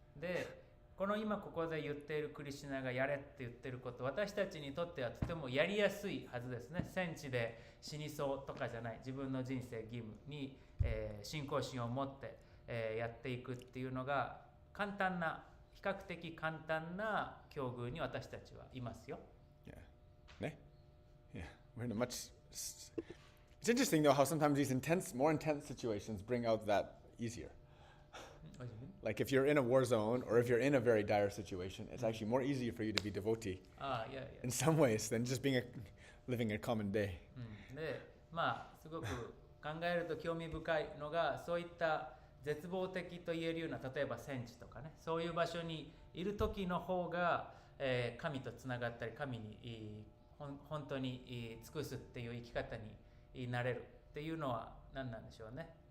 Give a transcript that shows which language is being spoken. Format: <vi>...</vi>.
<ja>で、この今ここで言っているクリシュナがやれって言ってること、私たちにとってはとてもやりやすいはずですね。戦地で死にそうとかじゃない、自分の人生義務に、信仰心を持って、やっていくっていうのが簡単な、比較的簡単な境遇に私たちはいますよ。</ja> <en>Yeah. Yeah. We're in a much. It's interesting though how sometimes these more intense situations bring out that easier. Like if you're in a war zone or if you're in a very dire situation, it's actually more easier for you to be devotee in some ways than just living a common day.</en> <ja>で、まあすごく考えると興味深いのがそういった絶望的と言えるような例えば戦地とかね、そういう場所にいる時の方が、神とつながったり神に本当に尽くすっていう生き方になれるっていうのは何なんでしょうね。</ja>